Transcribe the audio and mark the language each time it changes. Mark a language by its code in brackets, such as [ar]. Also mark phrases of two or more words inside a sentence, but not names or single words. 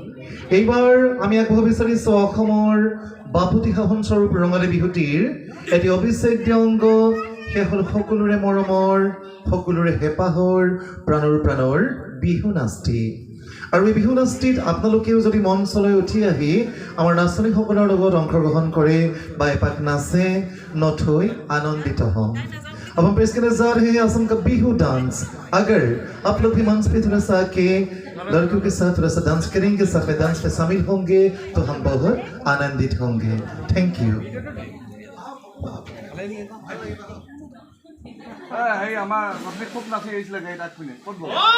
[as] এইবাৰ আমি আগবঢ়াব বিচাৰিছো অসমৰ বাপতিসাহোন স্বৰূপ ৰঙালী বিহুটিৰ এটি অবিচ্ছেদ্য অংগ, সেয়া হ'ল সকলোৰে মৰমৰ, সকলোৰে হেঁপাহৰ, প্ৰাণৰ বিহু নাচটি। আৰু এই বিহু নাচটিত আপোনালোকেও যদি মঞ্চলৈ উঠি আহি আমাৰ নাচনীসকলৰ লগত অংশগ্ৰহণ কৰে বা এপাক নাচে, নথৈ [hi] आनंदित हों। अब हम पेश करने जा रहे हैं असम का बिहू डांस। अगर आप लोग भी मंच पे थोड़ा सा आके लड़कियों के साथ थोड़ा सा डांस करेंगे, साथ में डांस में शामिल होंगे तो हम बहुत आनंदित होंगे। [en] thank you. [as] খুব নাচি আহিছিলে গাড়ীত 8 মিনিট ক'ত গ'ল?